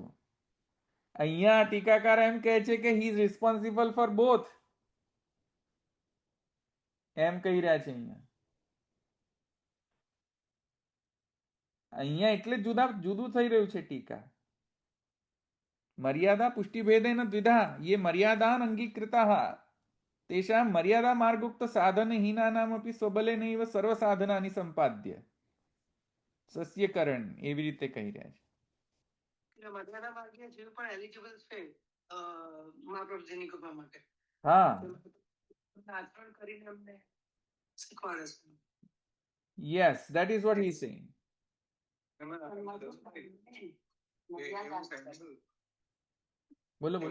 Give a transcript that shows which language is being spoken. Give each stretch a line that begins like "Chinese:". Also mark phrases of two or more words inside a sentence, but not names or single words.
Gujarati: અહીંયા ટીકાકાર એમ કહે છે કે
English: he is responsible for both,
Gujarati: એમ કહી રહ્યા છે અહીંયા એટલે જુદું થઈ રહ્યું છે ટીકા.
Sanskrit: મર્યાદા પુષ્ટિ ભેદેન દ્વિધા ये मर्यादान अंगीकृताः तेषां मर्यादा मार्गोक्त साधनहीनानामपि स्वबलेनैव सर्व साधनानि संपाद्य સસ્યકરણ,
Gujarati: એવી રીતે કહી રહ્યા છે. મર્યાદા માર્ગીય જીવ પણ એલિજિબલ છે મહાપ્રભુજીની કૃપા માટે. હા, આચરણ કરીને અમને શીખવાડે છે.
English: Yes, that is what he is saying.
Gujarati: બોલો બોલો.